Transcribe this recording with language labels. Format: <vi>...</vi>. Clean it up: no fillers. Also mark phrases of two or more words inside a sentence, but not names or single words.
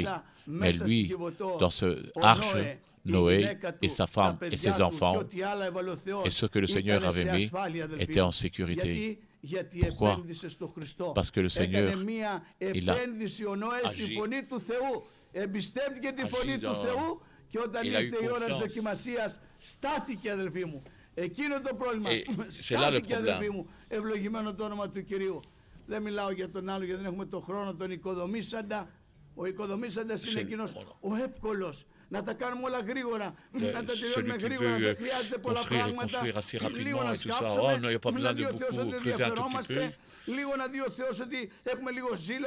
<fr>Mais lui, dans ce arche, Noé et sa femme et ses enfants, et ce que le Seigneur avait mis, étaient en sécurité. Pourquoi? Parce que le Seigneur, il a agi il a eu confiance. Et c'est là le problème.</fr> <el>Δεν μιλάω για τον άλλο γιατί δεν έχουμε τον χρόνο, τον οικοδομήσαντα. Ο οικοδομήσαντας είναι εκείνος ο εύκολος. Να τα κάνουμε όλα γρήγορα, να τα τελειώνουμε γρήγορα, δεν χρειάζεται πολλά πράγματα. Λίγο να σκάψουμε, να δει ο Θεός ότι δεν διαφερόμαστε, λίγο να δει ο Θεός ότι έχουμε λίγο ζήλο.</el>